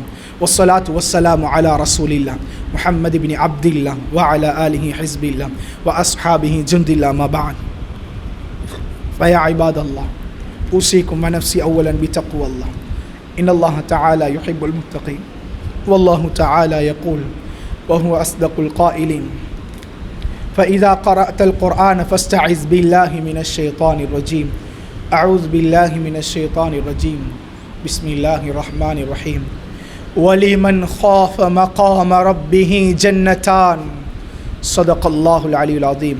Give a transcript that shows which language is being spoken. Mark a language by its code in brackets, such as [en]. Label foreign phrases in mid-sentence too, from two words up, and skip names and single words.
[ar] والصلاة والسلام على رسول الله محمد بن عبد الله وعلى آله حزب الله وأصحابه جند الله أما بعد. فيا عباد الله أوصيكم ونفسي أولا بتقوى الله. إن الله تعالى يحب المتقين والله تعالى يقول وهو أصدق القائلين. فإذا قرأت القرآن فاستعذ بالله من الشيطان الرجيم. أعوذ بالله من الشيطان الرجيم. بسم الله الرحمن الرحيم. ولمن خاف مقام ربه جنتان. صدق الله العلي العظيم.